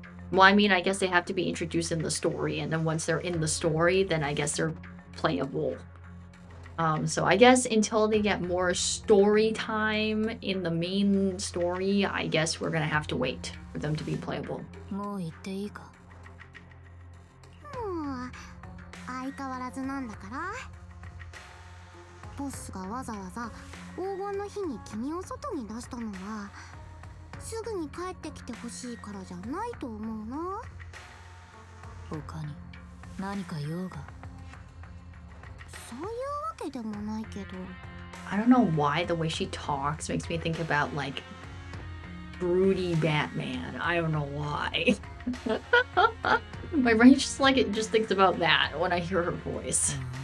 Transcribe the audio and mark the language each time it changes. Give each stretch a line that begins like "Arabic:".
English: Well, I mean, I guess they have to be introduced in the story, and then once they're in the story, then I guess they're playable. So I guess until they get more story time in the main story, I guess we're gonna have to wait for them to be playable.
Japanese: もう言っていいか。相変わらずなんだから。ボスがわざわざ黄金の日に君を外に出したのはすぐに帰ってきてほしいからじゃないと思うな。他に何か用が。そういうわけでもないけど。
English: I don't know why the way she talks makes me think about like broody Batman. I don't know why. My brain just thinks about that when I hear her voice.